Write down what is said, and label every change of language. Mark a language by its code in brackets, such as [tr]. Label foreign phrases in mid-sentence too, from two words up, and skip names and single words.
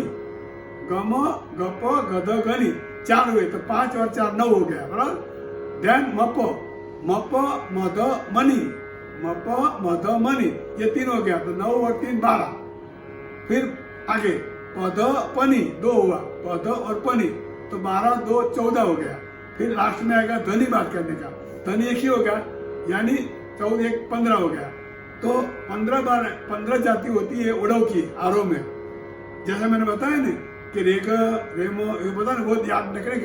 [hi] ग म, ग प, ग ध, ग नी 4 हुए. तो 5 और 4 9 हो गया, बराबर. देन म प, म प, म ध, म नी. म प, म ध, म नी, ये 3 हो गया. तो 9 और 3 12. फिर आगे प ध, प नी 2 हुआ, प ध और प नी. तो 12, 2, 14 हो गया. फिर लास्ट में आएगा धनी बात करने का. धनी एक ही होगा, यानी 14, 1, 15 हो गया. तो 15 जाति होती है उड़व की आरोह में. जैसा मैंने बताया ना कि रेग, रेमो, ये पता ना, बहुत याद रखने का.